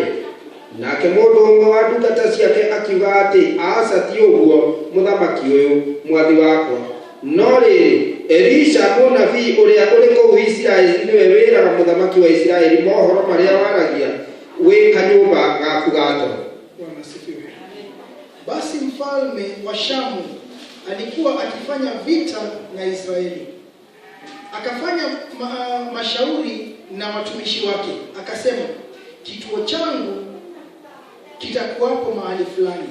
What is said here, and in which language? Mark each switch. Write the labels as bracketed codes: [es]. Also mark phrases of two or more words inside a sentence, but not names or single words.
[ki] Nake mũndũ ũmwe wa ndungata ciake akiuga atĩ aca ti ũguo muthamaki ũyũ mwathi wakwa, no rĩrĩ Elisha mũnabii ũrĩa ũrĩ kũu Israeli nĩwe wĩraga muthamaki wa Israeli mohoro marĩa waragia wĩ kanyũmba gaku gato. [sw] Basi mfalme wa Shamu alikuwa akifanya vita na Israeli. Akafanya mashauri na watumishi wake. Akasema, kituo changu kitakuwapo mahali fulani.